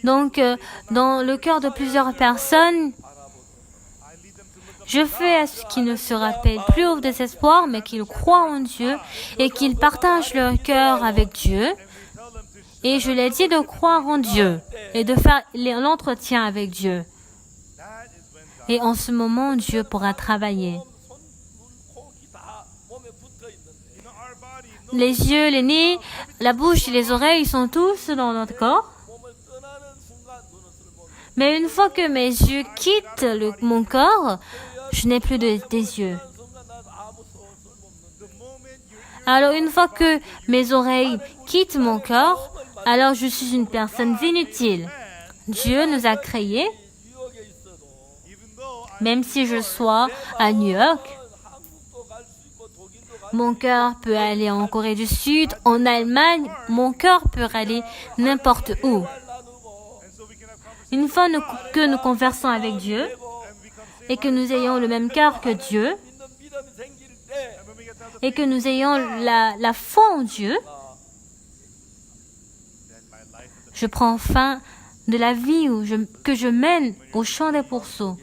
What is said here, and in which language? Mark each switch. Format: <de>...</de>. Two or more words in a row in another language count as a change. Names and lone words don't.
<fr>Donc, dans le cœur de plusieurs personnes,</fr> <en>I lead them to look up.</en> <fr>je fais à ce qu'ils ne se rappellent plus au désespoir, mais qu'ils croient en Dieu et qu'ils partagent leur cœur avec Dieu. Et je leur dis de croire en Dieu et de faire l'entretien avec Dieu.</fr> <en>That is when God,</en> <fr>Et en ce moment, Dieu pourra travailler.</fr> <ko>손, 눈, 코, 귀 다 몸에 붙어 있는데</ko> <en>our body,</en> <fr>Les yeux, les nez, la bouche et les oreilles, ils sont tous dans notre corps.</fr> <ko>몸을 떠나는 순간 눈은 쓸모</ko> <fr>Mais une fois que mes yeux quittent mon corps, je n'ai plus des yeux.</fr> <ko>순간 나도 아무 쓸모없는데</ko> <en>the moment you're</en> <fr>Alors une fois que mes oreilles quittent mon corps, alors je suis une personne inutile. Dieu nous a créés,</fr> <ko>뉴욕에 있어도</ko> <en>even though</en> <fr>même si je sois à New York.</fr> <ko>한국도 갈 수 있고 독일도 갈</ko> <fr>Mon cœur peut aller en Corée du Sud, en Allemagne. Mon cœur peut aller n'importe où.</fr> <ko>나누고</ko> <en>and so we can have</en> <fr>Une fois que nous conversons avec Dieu et que nous ayons le même cœur que Dieu et que nous ayons la foi en Dieu, je prends fin de la vie que je mène au champ des pourceaux.</fr>